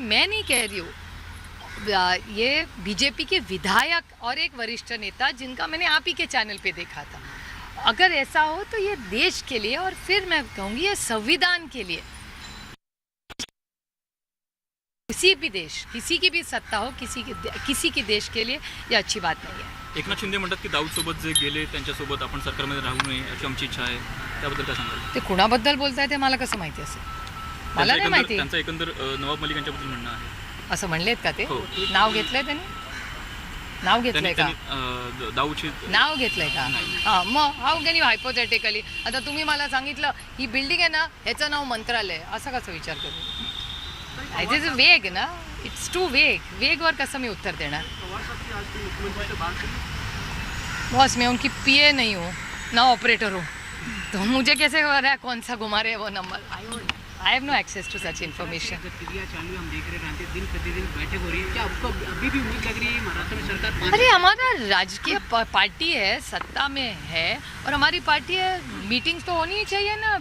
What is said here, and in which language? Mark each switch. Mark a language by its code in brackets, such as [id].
[hi] मैं नहीं कह रही हूँ, ये BJP के विधायक और एक वरिष्ठ नेता जिनका मैंने आप ही के चैनल पे देखा था. अगर ऐसा हो तो ये देश के लिए, और फिर मैं कहूँगी ये संविधान के लिए, किसी भी देश, किसी की भी सत्ता हो, किसी की देश के लिए ये अच्छी बात नहीं है. [mr] एकनाथ शिंदे म्हणतात की दाऊद सोबत जे गेले त्यांच्यासोबत आपण सरकारमध्ये राहू नये अशी आमची इच्छा आहे. त्याबद्दल काय सांगाल? ते कुणाबद्दल बोलताय ते मला कसं माहिती असेल? मला नाही माहिती. त्यांचं एकंदर नवाब मलिक यांच्याबद्दल म्हणणं आहे. असं म्हणलेत का ते? हो. नाव घेतलंय त्यांनी? नाव घेतलंय का? दाऊदची नाव घेतलंय का? हां, मग [en] how can you hypothetically [mr] आता तुम्ही मला सांगितलं ही बिल्डिंग आहे ना ह्याचं नाव मंत्रालय असा कसा विचार करू? [en] it is vague ना, it's too [mr] वेगवर कसं मी उत्तर देणार? [hi] बॉस मैं उनकी पीए नहीं हूँ ना ऑपरेटर हूँ, तो मुझे कैसे हो रहा है कौन सा घुमा रहे हैं वो number? [en] I have no access to such information. [hi] गतिविधियां चालू है, हम देख रहे हैं दिन प्रतिदिन बैठक हो रही है, क्या आपको अभी भी उम्मीद लग रही है महाराष्ट्र में सरकार? अरे हमारा राजकीय पार्टी है, सत्ता में है और हमारी पार्टी है, मीटिंग्स तो होनी ही चाहिए ना।